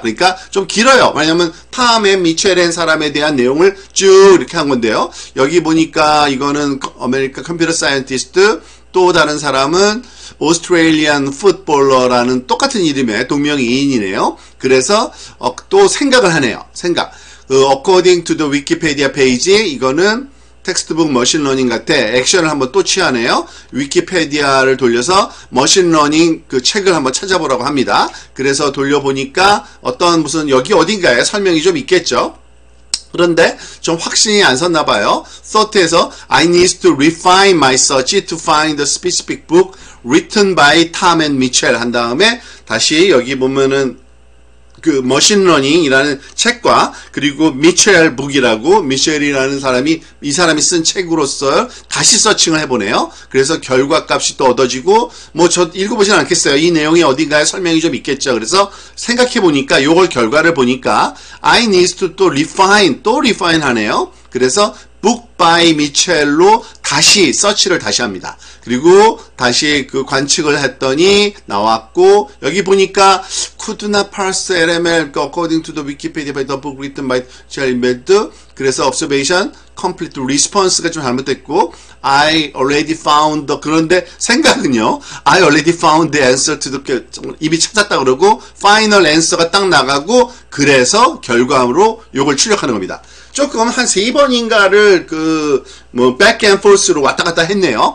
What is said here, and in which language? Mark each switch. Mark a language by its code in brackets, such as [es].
[ko] 그러니까 좀 길어요. 왜냐면 탐 앤 미첼의 사람에 대한 내용을 쭉 이렇게 한 건데요. 여기 보니까 이거는 아메리카 컴퓨터 사이언티스트, 또 다른 사람은 오스트레일리안 풋볼러라는 똑같은 이름의 동명이인이네요. 그래서 또 생각을 하네요. 생각. [en] According to the Wikipedia page, [ko] 이거는 텍스트북 머신러닝 같아. 액션을 한번 또 취하네요. 위키페디아를 돌려서 머신러닝 그 책을 한번 찾아보라고 합니다. 그래서 돌려보니까 어떤 무슨 여기 어딘가에 설명이 좀 있겠죠. 그런데 좀 확신이 안 섰나 봐요. Thought에서 [en] I need to refine my search to find the specific book written by Tom and Mitchell [ko] 한 다음에 다시 여기 보면은 그 머신러닝이라는 책과 그리고 미첼 북이라고 미첼이라는 사람이 이 사람이 쓴 책으로서 다시 서칭을 해보네요. 그래서 결과값이 또 얻어지고 뭐 저 읽어보진 않겠어요. 이 내용이 어딘가에 설명이 좀 있겠죠. 그래서 생각해보니까 요걸 결과를 보니까 [en] I need to [ko] 또 refine 하네요. 그래서 [en] book by Mitchell [ko] 로 다시 서치를 다시 합니다. 그리고 다시 그 관측을 했더니 나왔고 여기 보니까 [en] could not parse LML according to the Wikipedia by the book written by Michel Imbed. [ko] 그래서 [en] observation complete response [ko] 가 좀 잘못됐고 [en] I already found the [ko] 그런데 생각은요 I already found the answer to the 이미 찾았다 그러고 [en] final answer [ko] 가 딱 나가고 그래서 결과로 요걸 출력하는 겁니다. 조금 한 3번인가를 뭐 [en] back and forth [ko] 로 왔다 갔다 했네요.